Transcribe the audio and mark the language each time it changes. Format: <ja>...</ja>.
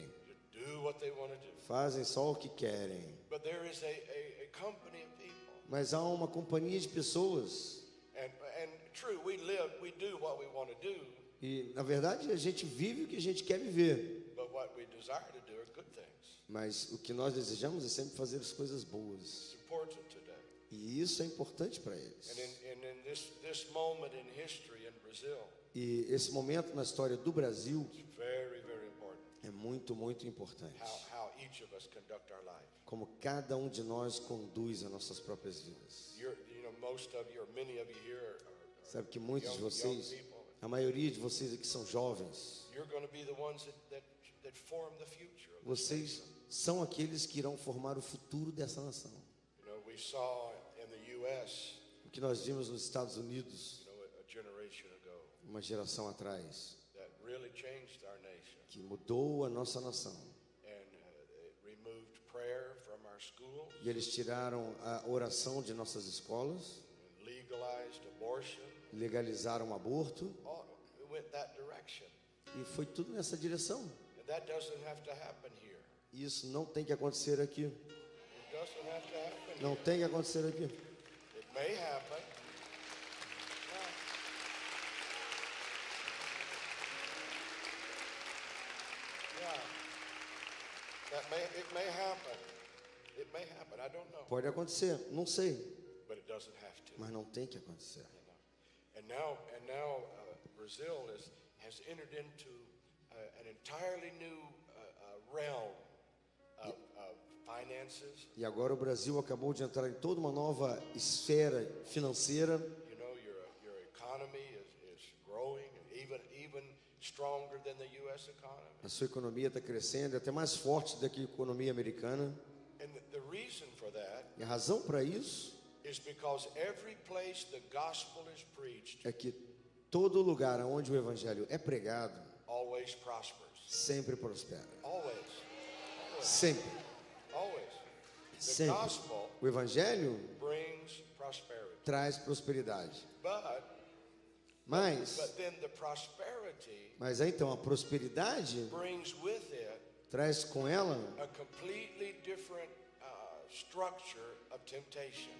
<en>to do what they want to do.</en> <pt>fazem só o que querem.</pt> <en>But there is a company of people.</en> <pt>Mas há uma companhia de pessoas.</pt> <en>And true, we do what we want to do.</en> <pt>E, na verdade, a gente vive o que a gente quer viver.</pt> <en>But what we desire to do are good things.</en> <pt>Mas o que nós desejamos é sempre fazer as coisas boas.</pt> <en>It's important today.</en> <pt>E isso é importante para eles.</pt> <en>And in this moment in history in Brazil,</en> <pt>E esse momento na história do Brasil</pt> <en>it's very, very important.</en> <pt>é muito, muito importante.</pt> <en>How each of us conduct our life.</en> <pt>Como cada um de nós conduz as nossas próprias vidas.</pt> <en>Many of you here are</en> <pt>Sabe que muitos de</pt> <en>young</en> <pt>vocês,</pt> <en>people.</en> <pt>a maioria de vocês aqui são jovens.</pt> <en>You're going to be the ones that form the future of this</en> <pt>Vocês</pt> <en>nation.</en> <pt>são aqueles que irão formar o futuro dessa nação.</pt> <en>You know, we saw in the U.S.</en> <pt>O que nós vimos nos Estados Unidos,</pt> <en>a generation ago</en> <pt>uma geração atrás,</pt> <en>that really changed our nation</en> <pt>que mudou a nossa nação.</pt> <en>and it removed prayer from our schools,</en> <pt>E eles tiraram a oração de nossas escolas,</pt> <en>and legalized abortion.</en> <pt>legalizaram o aborto,</pt> <en>It went that direction,</en> <pt>e foi tudo nessa direção.</pt> <en>and that doesn't have to happen here.</en> <pt>E isso não tem que acontecer aqui.</pt> <en>It doesn't have to happen</en> <pt>Não</pt> <en>here.</en> <pt>tem que acontecer aqui.</pt> <en>It may happen. Yeah. It may happen. It may happen. I don't know.</en> <pt>Pode acontecer, não sei,</pt> <en>But it doesn't have to.</en> <pt>mas não tem que acontecer.</pt> <en>And now Brazil has entered into an entirely new realm of finances.</en> <pt>E agora o Brasil acabou de entrar em toda uma nova esfera financeira.</pt> <en>You know, your economy is growing, even stronger than the U.S. economy.</en> <pt>A sua economia está crescendo, é até mais forte do que a economia americana.</pt> <en>And the reason for that</en> <pt>E a razão para isso</pt> <en>is because every place the gospel is preached</en> <pt>é que todo lugar onde o evangelho é pregado</pt> <en>always prospers.</en> <pt>sempre prospera.</pt> <en>Always.</en> <pt>Sempre.</pt> <en>Always. The</en> <pt>Sempre.</pt> <en>gospel</en> <pt>O evangelho</pt> <en>brings prosperity.</en> <pt>traz prosperidade.</pt> <en>But</en> <pt>Mas</pt> <en>then the prosperity</en> <pt>aí então a prosperidade</pt> <en>brings with it</en> <pt>traz com ela</pt> <en>a completely different structure of temptation.</en>